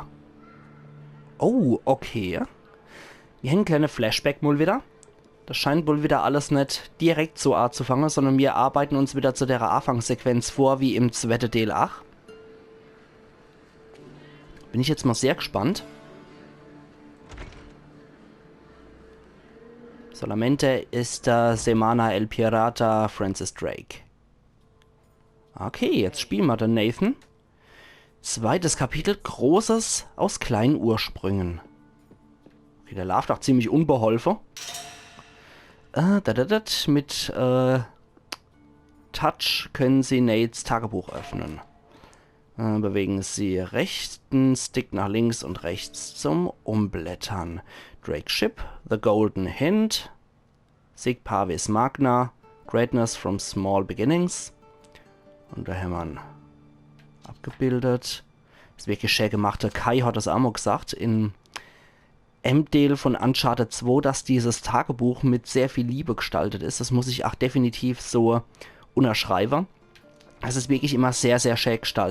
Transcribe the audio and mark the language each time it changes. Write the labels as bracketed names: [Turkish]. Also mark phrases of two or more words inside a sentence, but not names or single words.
[German] Oh, okay. Wir haben ein kleines Flashback mal wieder. Das scheint wohl wieder alles nicht direkt so anzufangen, sondern wir arbeiten uns wieder zu der Anfangssequenz vor, wie im zweiten Teil 8. Bin ich jetzt mal sehr gespannt. [Spanish] Solamente esta semana el pirata Francis Drake. [German] Okay, jetzt spielen wir den Nathan. Zweites Kapitel, Großes aus kleinen Ursprüngen. Okay, der läuft auch ziemlich unbeholfen. Mit Touch können Sie Nates Tagebuch öffnen. Bewegen Sie rechten Stick nach links und rechts zum Umblättern. [English] Drake Ship, The Golden Hint, [Latin] Sig Parvis Magna, [English] Greatness from Small Beginnings. [German] Und da haben wir abgebildet. Das wirklich schön gemachte Kai hat das auch mal gesagt in M-Deal von Uncharted 2, dass dieses Tagebuch mit sehr viel Liebe gestaltet ist. Das muss ich auch definitiv so unterschreiben. Es ist wirklich immer sehr, sehr schön gestaltet.